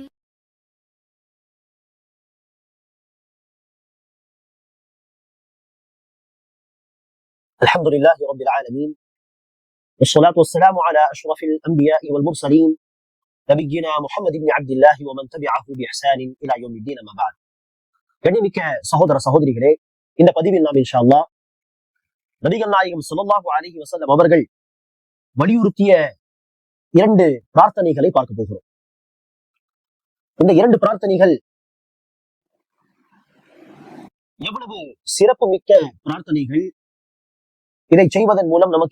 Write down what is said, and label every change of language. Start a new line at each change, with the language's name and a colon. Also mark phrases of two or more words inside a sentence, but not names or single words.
Arabic: الحمد لله رب العالمين والصلاة والسلام على أشرف الأنبياء والمرسلين نبينا محمد بن عبد الله ومن تبعه بإحسان إلى يوم الدين ما بعد.
Tamil: கண்ணியமிக்க சகோதர சகோதரிகளே, இந்த பதிவில் நாம்
Arabic: إن شاء الله
Tamil: நபிகள் நாயகம்
Arabic: صلى الله عليه وسلم
Tamil: அவர்கள் வலியுறுத்திய 2 பிரார்த்தனைகளை பார்க்க போகிறோம். இந்த 2 பிரார்த்தனைகள் எவ்வளவு சிறப்பு மிக்க பிரார்த்தனைகள், இதை செய்வதன் மூலம் நமக்கு